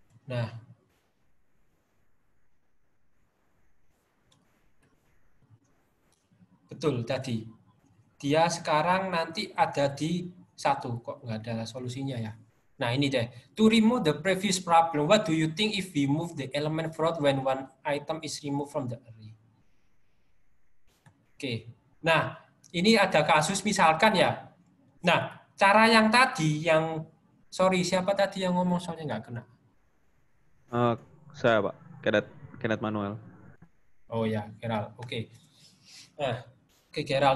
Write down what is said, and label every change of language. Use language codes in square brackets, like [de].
[id] Nah, betul tadi. Dia sekarang nanti ada di 1. Kok nggak ada solusinya ya? Nah, ini deh. [en] To remove the previous problem, what do you think if we move the element front when one item is removed from the array? Oke. [id] Nah, ini ada kasus misalkan ya. Nah, cara yang tadi yang sorry, siapa tadi yang ngomong soalnya nggak kena? Saya Pak, Kenneth Manuel. Oh ya, Geral. Oke. Nah, oke Geral.